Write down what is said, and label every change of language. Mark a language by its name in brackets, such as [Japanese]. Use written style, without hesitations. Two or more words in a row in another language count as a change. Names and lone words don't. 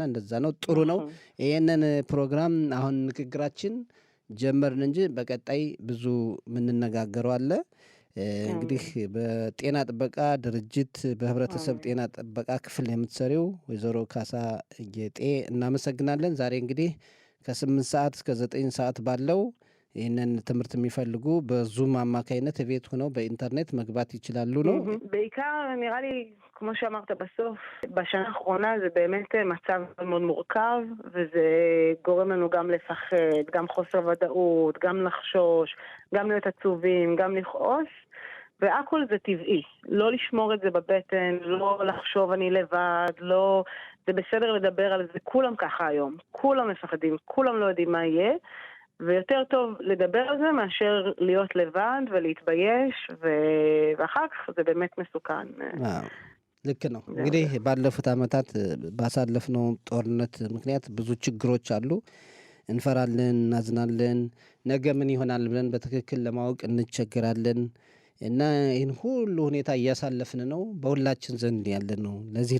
[Amharic] እንደዛ ነው። ጥሩ ነው። ይሄንን ፕሮግራም አሁን ንግግራችን ጀመርን እንጂ በቀጣይ ብዙ የምንነጋገረው አለ። እንግዲህ በጤና ጥበቃ ድርጅት በህብረተሰብ ጤና ጥበቃ ክፍል የምትሰሪው ወይዘሮ ካሳ ጌጤ እናመሰግናለን። ዛሬ እንግዲህ ከ8 ሰዓት እስከ 9 ሰዓት ባለው ይህንን ትምህርት የሚፈልጉ በዙም አማካይነት ቤት ሆነው በኢንተርኔት መግባት ይችላሉ ነው። [Hebrew] בעיקר נראה לי כמו שאמרת בסוף בשנה האחרונה זה באמת מצב מאוד מורכב וזה גורם לנו גם לפחד, גם חוסר ודאות, גם לחשוש, גם להיות עצובים, גם לכעוס. והכל זה טבעי, לא לשמור את זה בבטן, לא לחשוב אני לבד, לא, זה בסדר לדבר על זה, כולם ככה היום, כולם מפחדים, כולם לא יודעים מה יהיה, ויותר טוב לדבר על זה מאשר להיות לבד ולהתבייש, ואחר כך זה באמת מסוכן. [Amharic] ልክ ነው። እንግዲህ ባለፉት ዓመታት ባሳለፍነው ጦርነት ምክንያት ብዙ ችግሮች አሉ። እንፈራለን፣ እናዝናለን፣ ነገ ምን ይሆናል ብለን በትክክል ለማወቅ እንቸገራለን እና ይህን ሁሉ ሁኔታ እያሳለፍን ነው፣ በሁላችን ዘንድ ያለ ነው። ለዚህ